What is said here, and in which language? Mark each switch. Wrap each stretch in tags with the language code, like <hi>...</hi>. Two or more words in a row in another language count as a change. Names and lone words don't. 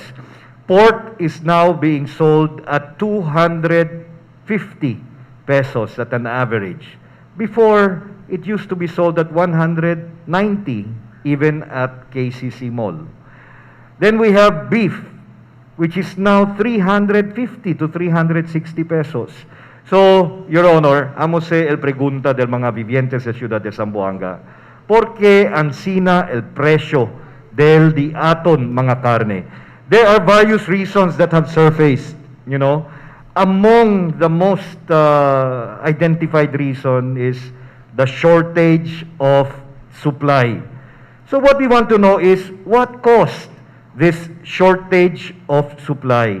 <en>Pork is now being sold at 250 pesos at an average. Before, it used to be sold at 190, even at KCC Mall. Then we have beef, which is now 350 to 360 pesos. So, Your Honor,</en> <cbk>amo se el pregunta del mga vivientes sa ciudad de Zamboanga, ¿por qué ansina el precio del di aton mga karne?</cbk> <en>There are various reasons that have surfaced, you know. Among the most identified reason is the shortage of supply. So what we want to know is what caused this shortage of supply?</en>